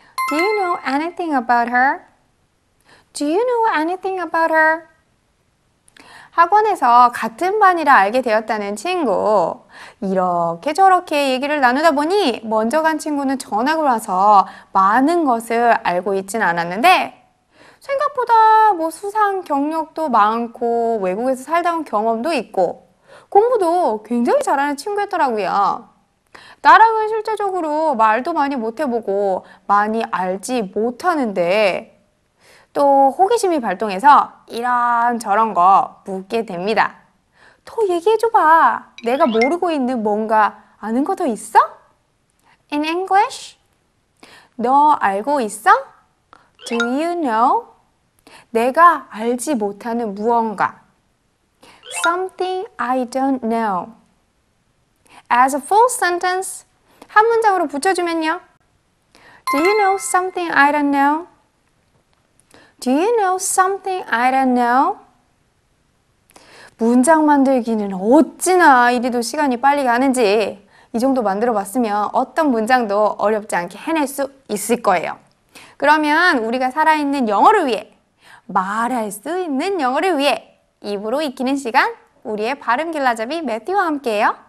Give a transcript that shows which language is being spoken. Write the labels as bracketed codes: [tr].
[en] Do you know anything about her? Do you know anything about her? [ko] 학원에서 같은 반이라 알게 되었다는 친구. 이렇게 저렇게 얘기를 나누다 보니 먼저 간 친구는 전학을 와서 많은 것을 알고 있진 않았는데 생각보다 뭐 수상 경력도 많고 외국에서 살다 온 경험도 있고 공부도 굉장히 잘하는 친구였더라고요. 나랑은 실제적으로 말도 많이 못해보고 많이 알지 못하는데 또 호기심이 발동해서 이런저런 거 묻게 됩니다. 더 얘기해줘봐. 내가 모르고 있는 뭔가 아는 거 더 있어? [en] In English? [ko] 너 알고 있어? [en] Do you know? [ko] 내가 알지 못하는 무언가. [en] Something I don't know. As a full sentence, [ko] 한 문장으로 붙여주면요. [en] Do you know something I don't know? Do you know something I don't know? [ko] 문장 만들기는 어찌나 이리도 시간이 빨리 가는지 이 정도 만들어 봤으면 어떤 문장도 어렵지 않게 해낼 수 있을 거예요. 그러면 우리가 살아있는 영어를 위해, 말할 수 있는 영어를 위해 입으로 익히는 시간, 우리의 발음 길라잡이 매튜와 함께해요.